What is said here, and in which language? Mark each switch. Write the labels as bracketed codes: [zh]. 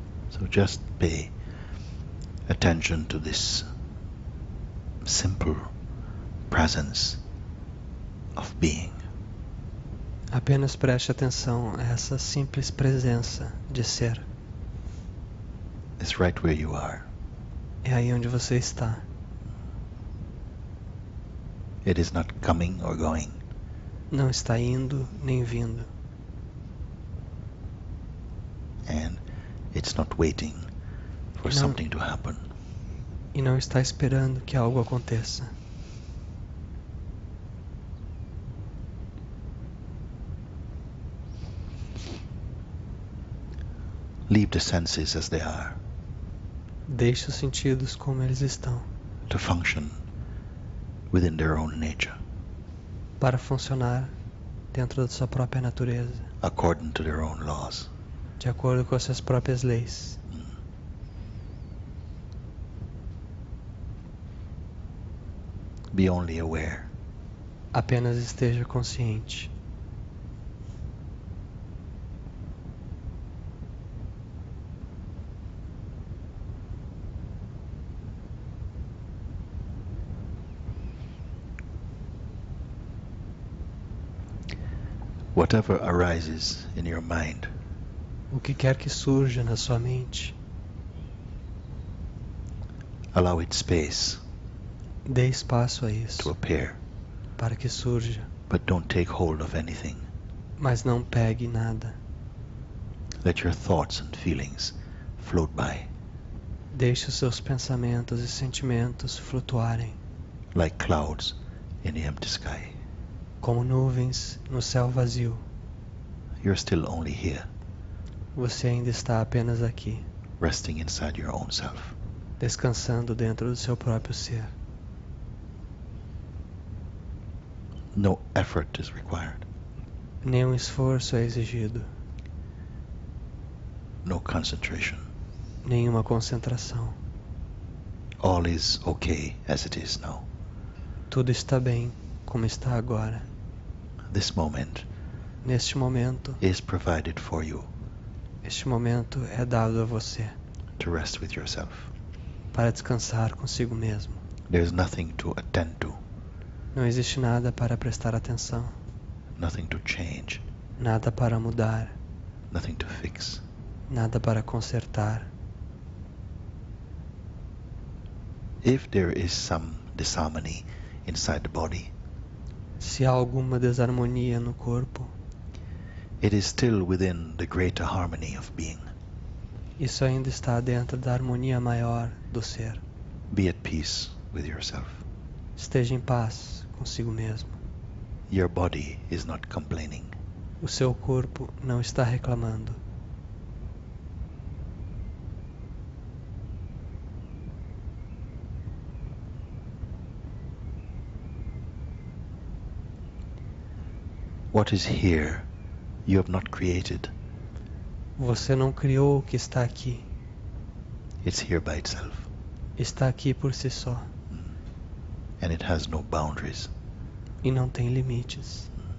[en] So just pay attention to this simple presence of being. [pt] Apenas preste atenção a essa simples presença de ser. [en] It's right where you are. [pt] É aí onde você está. [en] It is not coming or going. [pt] Não está indo nem vindo. [en] And it's not waiting for No. something to happen. [pt] E não está esperando que algo aconteça. [en] Leave the senses as they are [pt] Deixe os sentidos como eles estão, [en] to function within their own nature, [pt] para funcionar dentro da sua própria natureza, [en] according to their own laws. [pt] de acordo com as suas próprias leis. [en] Be only aware. [pt] Apenas esteja consciente. [en] Whatever arises in your mind, [pt] O que quer que surja na sua mente, [en] allow it space [pt] dê espaço a [en] to [pt] isso, [en] appear, [pt] para que surja, [en] but don't take hold of anything. [pt] mas não pegue nada. [en] Let your thoughts and feelings float by [pt] Deixe os seus pensamentos e sentimentos flutuarem, [en] like clouds in the empty sky. [pt] como nuvens no céu vazio. [en] You're still only here, [pt] Você ainda está apenas aqui, [en] resting inside your own self. [pt] descansando dentro do seu próprio ser. [en] No effort is required, [pt] Nenhum esforço é exigido, [en] no concentration. [pt] nenhuma concentração. [en] All is okay as it is now. [pt] Tudo está bem como está agora. [en] This moment [pt] Neste momento, [en] is provided for you [pt] este momento é dado a você [en] to rest with yourself. [pt] para descansar consigo mesmo. [en] There's nothing to attend to, [pt] Não existe nada para prestar atenção, [en] nothing to change, [pt] nada para mudar, [en] nothing to fix. [pt] nada para consertar. [en] If there is some disharmony inside the body, [pt] Se há alguma desarmonia no corpo, [en] it is still within the greater harmony of being. [pt] isso ainda está dentro da harmonia maior do ser. [en] Be at peace with yourself. [pt] Esteja em paz consigo mesmo. [en] Your body is not complaining. [pt] O seu corpo não está reclamando. [en] What is here, you have not created. [pt] Você não criou o que está aqui. [en] It's here by itself, [pt] Está aqui por si só [en] and it has no boundaries. [pt] e não tem limites.